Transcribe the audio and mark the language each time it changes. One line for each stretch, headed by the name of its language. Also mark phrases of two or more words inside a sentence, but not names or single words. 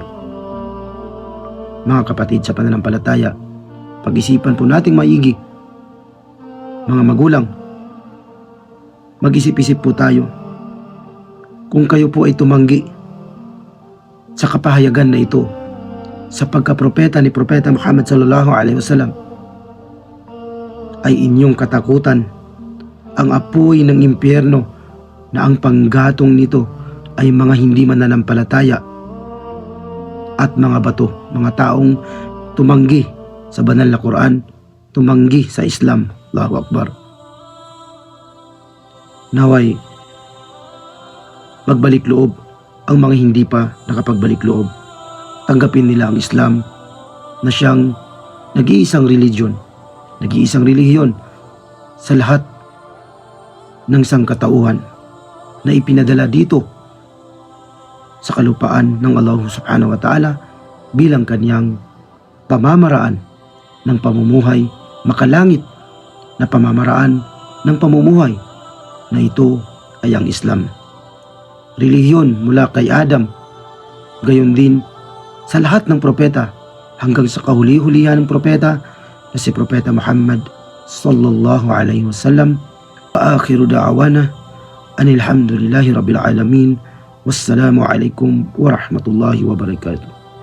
Filipino: Mga kapatid sa pananampalataya, pag-isipan po nating maigi. Mga magulang, mag-isip-isip po tayo. Kung kayo po ay tumanggi sa kapahayagan na ito, sa pagkapropeta ni Propeta Muhammad
Arabic: صلى الله عليه وسلم,
Filipino: ay inyong katakutan ang apoy ng impyerno na ang panggatong nito ay mga hindi mananampalataya at mga bato, mga taong tumanggi sa banal na Quran, tumanggi sa Islam.
Arabic: الله أكبر.
Filipino: Naway magbalik loob ang mga hindi pa nakapagbalik loob. Tanggapin nila ang Islam na siyang nag-iisang relihiyon sa lahat ng sangkatauhan na ipinadala dito sa kalupaan ng Allah
Arabic: سبحانه وتعالى
Filipino: bilang kanyang pamamaraan ng pamumuhay, makalangit na pamamaraan ng pamumuhay, na ito ay ang Islam. Relihiyon mula kay Adam, gayon din sa lahat ng propeta hanggang sa kahuli-hulihan ng propeta na si Propeta Muhammad
Arabic: صلى الله عليه وسلم. وآخر دعوانا أن الحمد لله رب العالمين. والسلام عليكم ورحمة الله وبركاته.